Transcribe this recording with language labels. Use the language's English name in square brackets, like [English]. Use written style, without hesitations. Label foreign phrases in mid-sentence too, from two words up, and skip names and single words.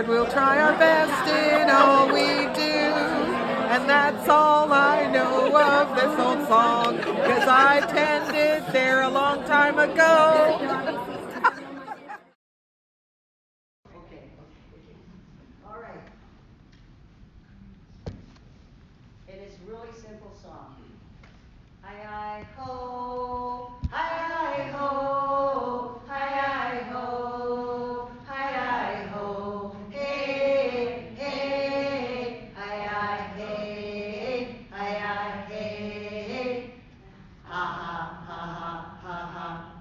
[English] We'll try our best in all we do. And that's all I know of this old song, because I attended there a long time ago. All right. It is a really simple song. Hi-hi-ho, hi-hi-ho, hi-hi-ho, hi-hi-ho, hey, hey, hi-hi-hey, hi-hi-hey, ha-ha, ha-ha, ha-ha.